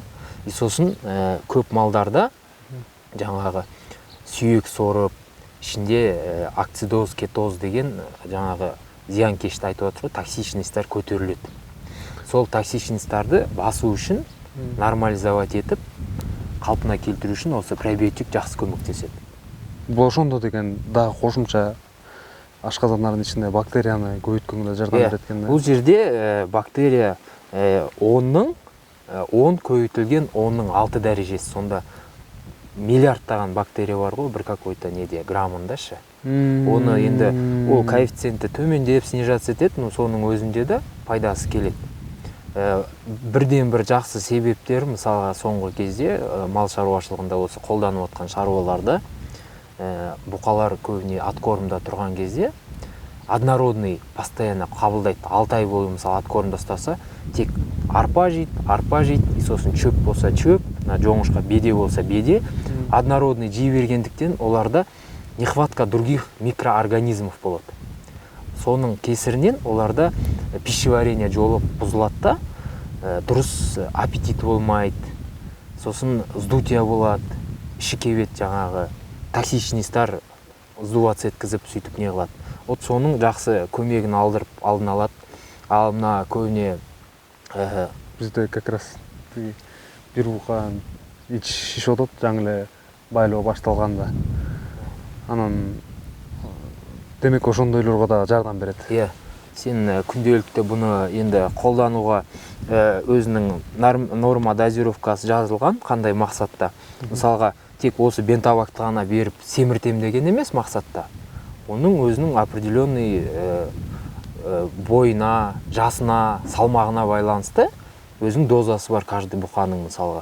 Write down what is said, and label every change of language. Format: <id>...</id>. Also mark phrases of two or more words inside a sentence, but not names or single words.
<kk>И сосын көп малдарда жаңағы сүйек сорып, ішінде акцидоз, кетоз деген жаңағы зиянкешті айтып отыр, токсичностьтар көтеріледі. Сол токсичностьтарды басу үшін, нормализовать етіп, қалпына келтіру үшін осы пробиотик жақсы көмектеседі.</kk> <ky>Бұл ошондо деген дагы кошумча ашказандардын ичинде бактерияны көбөйткөнгө жардам берет экен. Бул жерде бактерия 10 көбөйтүлген 10-ның 6 дәрежесі.</ky> <kk>Сонда миллиардтаған бактерия бар ғой, бір какой-то неде граммындашы. Оны енді ол коэффициенті төмендеп снижаться етеді, но соның өзінде де пайдасы келеді. Бірден бір жақсы себептер, мысалға соңғы кезде мал шаруашылығында осы қолданып отқан шаруаларда бұқалар көбіне аткормда тұрған кезде</kk> <ru>однородный постоянно</ru> <kk>қабылдайды. 6 ай бойы мысалы аткормда ұстаса, тек арпа жейді, и сосын чөп болса чөп, жоңышқа беде болса беде, однородный жей бергендіктен оларда</kk> <ru>нехватка других микроорганизмов</ru> <kk>болады. Соның кесірінен оларда пищеварение жолы бұзылады да, дұрыс аппетит болмайды, сосын вздутие болады, іші кебет жаңағы токсичностьтар сдуваться еткізіп сөйтіп не қылады. Вот соның жақсы көмегін алдырып алдын алады. Ал мына көбіне</kk> <ky>бізде</ky> <ru>как раз</ru> <ky>бир бука ич шишип атат, жаңы эле байлоо башталганда. Анан демек ошондойлорго да жардам берет.</ky> <kk>Иә, сен күнделікті бұны енді қолдануға өзінің норма дозировкасы жазылған, қандай мақсатта. Мысалға, тек осы бентабакты ғана беріп семіртем деген емес мақсатта. Оның өзінің определенный бойына, жасына, салмағына байланысты өзінің дозасы бар каждый бұқаның мысалға.</kk>